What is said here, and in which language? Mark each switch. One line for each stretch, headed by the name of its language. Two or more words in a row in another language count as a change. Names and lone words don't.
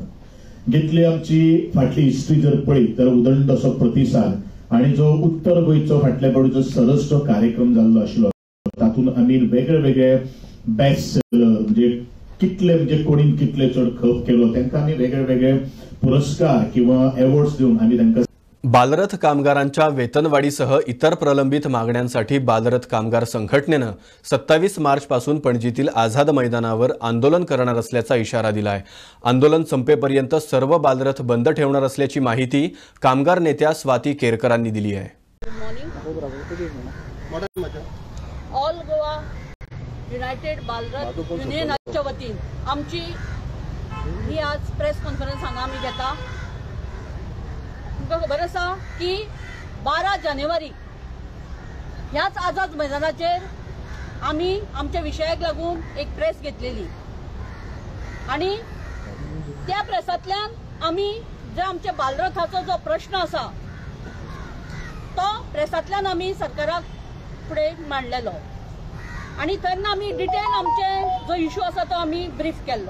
Konkani: घेतली आमची फाटली हिस्ट्री जर पळयत तर उदंड असो प्रतिसाद आणि जो उत्तर गोंयचो फाटल्या फावटीचो सरस जो कार्यक्रम जाल्लो आशिल्लो तातूंत आमी वेगळे
English: best seller
Konkani: म्हणजे कितले कोणीन कितले चड खप केलो तांकां आमी वेगळे पुरस्कार किंवा अवॉर्ड्स दिवन आमी तांकां.
Marathi: बालरथ कामगारांच्या वेतनवाढीसह इतर प्रलंबित मागण्यांसाठी बालरथ कामगार संघटनेनं 27 मार्चपासून पणजीतील आझाद मैदानावर आंदोलन करणार असल्याचा इशारा दिलाय. आंदोलन संपेपर्यंत सर्व बालरथ बंद ठेवणार असल्याची माहिती कामगार नेत्या स्वाती केरकरांनी दिली आहे.
Konkani: ऑल गोवा युनायटेड बालरथ युनियनाच्या वतीन आमची ही आज
English: press conference
Konkani: हांगा आमी घेता. तुमकां खबर आसा की 12 जानेवारी ह्याच आझाद मैदानाचेर आमी आमच्या विशयाक लागून एक प्रेस घेतलेली आणि त्या प्रेसांतल्यान आमी जे आमच्या बालरथाचो जो प्रश्न आसा तो प्रेसांतल्यान आमी सरकाराक फुडें मांडलेलो आणि तेन्ना आमी डिटेल आमचे जो इश्यू आसा तो आमी ब्रीफ केल्लो.